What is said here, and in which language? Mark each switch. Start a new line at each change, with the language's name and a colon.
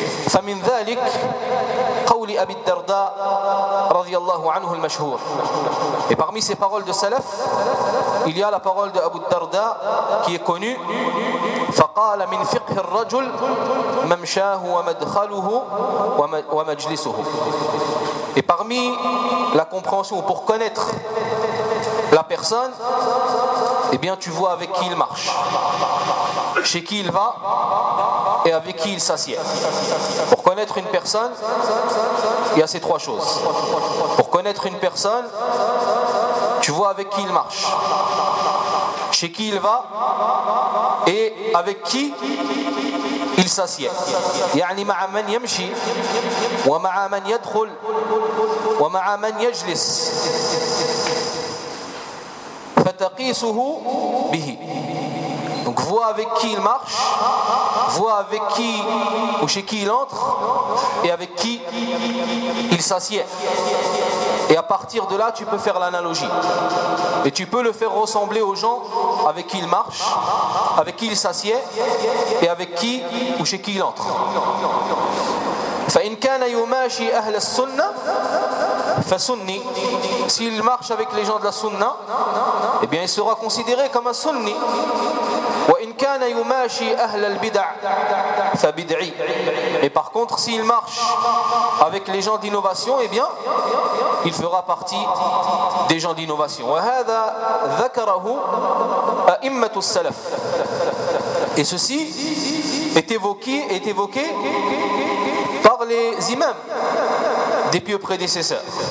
Arabic: فمن ذلك قول أبي الدرداء رضي الله عنه المشهور.
French: Et parmi ces paroles de Salaf, il y a la parole de Abu Darda qui est connue.
Arabic: فقال من فقه الرجل ممشاه ومدخله ومجلسه.
French: Et parmi la compréhension pour connaître la personne, eh bien tu vois avec qui il marche, chez qui il va et avec qui il s'assied. Pour connaître une personne, il y a ces trois choses. Pour connaître une personne, tu vois avec qui il marche, chez qui il va et avec qui il s'assied.
Arabic: يعني مع من يمشي ومع من يدخل ومع من يجلس فتقيسه به. Donc
French: voit avec qui il marche, voit avec qui ou chez qui il entre et avec qui il s'assied. Et à partir de là, tu peux faire l'analogie. Et tu peux le faire ressembler aux gens avec qui il marche, avec qui il s'assied et avec qui ou chez qui il entre.
Arabic: فإن كان يماشي أهل السنة فسني.
French: S'il marche avec les gens de la sunna, eh bien il sera considéré comme un sunni.
Arabic: وإن كان يماشي أهل البدع فبدعي.
French: Et par contre, s'il marche avec les gens d'innovation, eh bien il fera partie des gens d'innovation.
Arabic: وهذا ذكره أئمة السلف.
French: Et ceci est évoqué par les imams des pieux prédécesseurs.